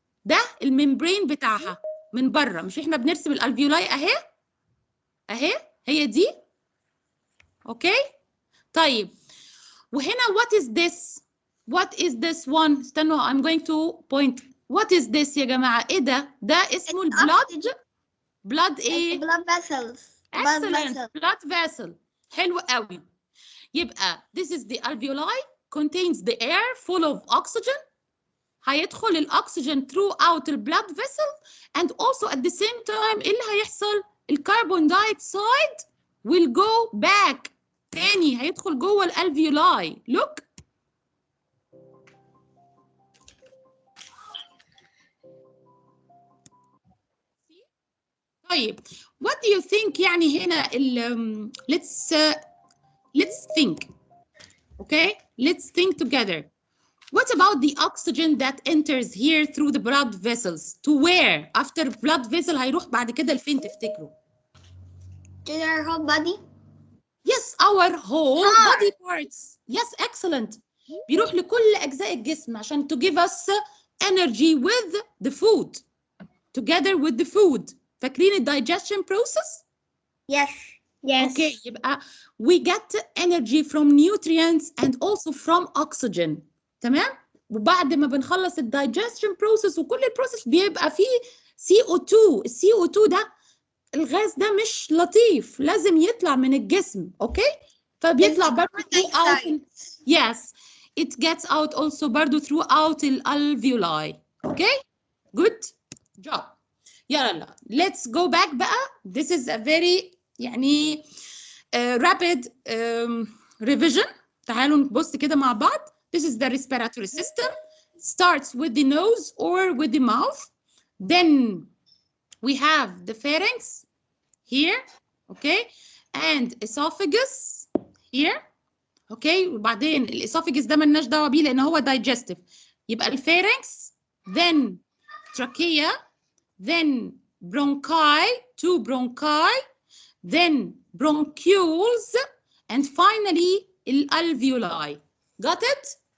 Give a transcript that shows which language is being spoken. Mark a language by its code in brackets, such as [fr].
[ar] ده الممبرين بتاعها من بره. مش احنا بنرسم الالفيولاي اهي هي دي. [en] Okay طيب وهنا what is this؟ what is this one؟ استنوا I'm going to point. what is this [ar] يا جماعه؟ ايه ده؟ ده اسمه البلاد. [en] blood ايه؟ blood vessels. excellent. blood vessel. [ar] حلو قوي. [en] يبقى this is the alveoli contains the air full of oxygen. [ar] هيدخل الاكسجين [en] throughout the blood vessel and also at the same time [ar] ايه اللي هيحصل؟ الكربون دايوكسيد [en] will go back [ar] تاني، هيدخل جوه الالفيولاي. [en] look طيب what do you think يعني هنا let's think. okay let's think together. What about the oxygen that enters here through the blood vessels? To where? [ar] After blood vessel هيروح بعد كده لفين تفتكروا؟ [en] To our whole body? Yes, our whole body parts. Yes, excellent. [ar] بيروح لكل أجزاء الجسم عشان [en] to give us energy with the food. Together with the food. [ar] فاكرين ال [en] digestion process? Yes. Okay, يبقى we get energy from nutrients and also from oxygen. [ar] تمام؟ وبعد ما بنخلص ال digestion process وكل البروسيس بيبقى فيه CO2. ال CO2 ده الغاز ده مش لطيف، لازم يطلع من الجسم. اوكي؟ فبيطلع برضه throughout. [en] Yes, it gets out also برضه throughout ال alveoli. Okay? Good job. يلا let's go back بقى. This is a very يعني rapid revision. [ar] تعالوا نبص كده مع بعض. [en] This is the respiratory system. Starts with the nose or with the mouth. Then we have the pharynx here, okay, and esophagus here, okay. [ar] وبعدين الاسوفاجس ده مالناش دعوه بيه لان هو digestive. [en] يبقى الفارنكس then trachea then bronchi, 2 bronchi, then bronchioles, and finally الالفيولاي. Got it?